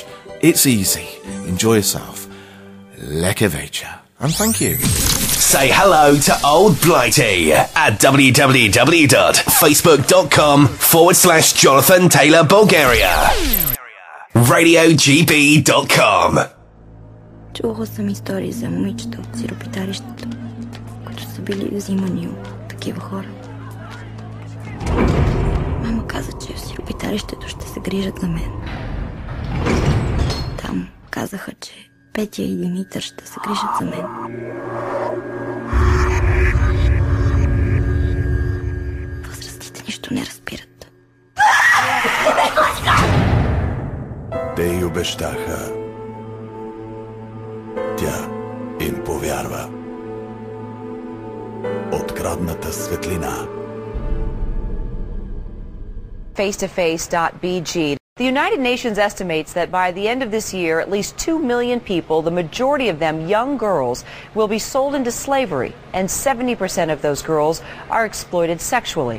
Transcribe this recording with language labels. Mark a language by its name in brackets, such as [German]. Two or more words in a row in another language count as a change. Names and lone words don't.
[English] It's easy. Enjoy yourself. [Bulgarian] Лека вечер. [English] And thank you. Say hello to Old Blighty at www.facebook.com/Jonathan Taylor Bulgaria. RadioGB.com. [Bulgarian] Чувала съм истории за момичета от сиропиталището, които са били взимани от такива хора. Мама каза, че в сиропиталището ще се грижат за мен. Там казаха, че Петя и Димитър ще се грижат за мен. Възрастните нищо не разбират. Те й обещаха. Тя им повярва. Открадната светлина. [English] Face2face.bg. The United Nations estimates that by the end of this year, at least 2 million people, the majority of them young girls, will be sold into slavery, and 70% of those girls are exploited sexually.